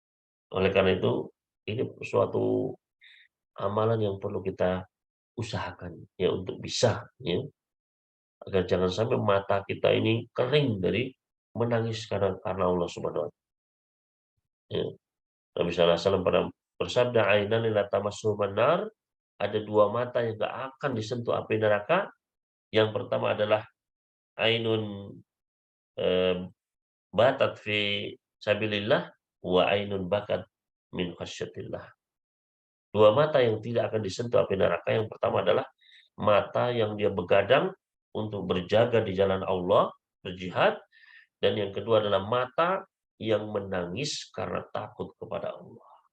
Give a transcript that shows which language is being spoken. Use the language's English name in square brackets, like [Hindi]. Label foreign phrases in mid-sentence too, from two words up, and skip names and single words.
[Indonesian] Oleh karena itu, Ini suatu amalan yang perlu kita usahakan ya untuk bisa ya, agar jangan sampai mata kita ini kering dari menangis karena Allah [Arabic] سبحانه وتعالى. [Indonesian] Ya. Nabi [Arabic] صلى الله عليه وسلم [Indonesian] pernah bersabda, [Arabic] "عينان لا تمسهما النار." [Indonesian] Ada dua mata yang nggak akan disentuh api neraka. Yang pertama adalah [Arabic] عين باتت في سبيل الله وعين بكت من خشية الله. [Indonesian] Dua mata yang tidak akan disentuh api neraka, yang pertama adalah mata yang dia begadang untuk berjaga di jalan Allah, berjihad, dan yang kedua adalah mata yang menangis karena takut kepada Allah.